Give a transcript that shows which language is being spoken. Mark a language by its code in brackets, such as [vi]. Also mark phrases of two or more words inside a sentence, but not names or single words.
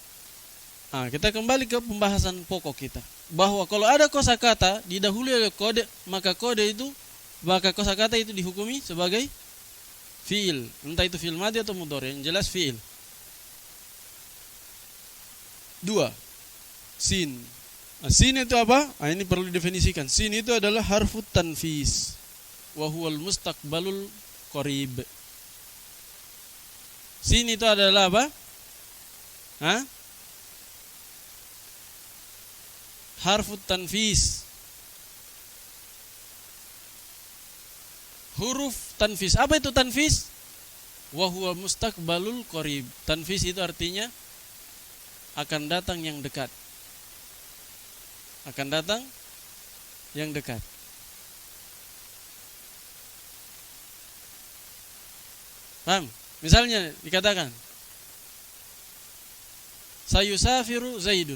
[id] Nah, kita kembali ke pembahasan pokok kita, bahwa kalau ada kosakata didahului oleh kode, maka kosakata itu dihukumi sebagai fiil, entah itu [ar] فعل ماض [id] atau mudhari, yang jelas fiil. 2. Sin. Nah, sin itu apa? Nah, ini perlu didefinisikan. Sin itu adalah [ar] حرف التنفيس وهو المستقبل القريب. [id] Sin itu adalah apa? Hah? [ar] حرف التنفيس. [id] Huruf tanfis. Apa itu tanfis? [ar] وهو المستقبل القريب. [id] Tanfis itu artinya akan datang yang dekat. Akan datang yang dekat. Paham? Misalnya dikatakan [ar] سيسافر زيد.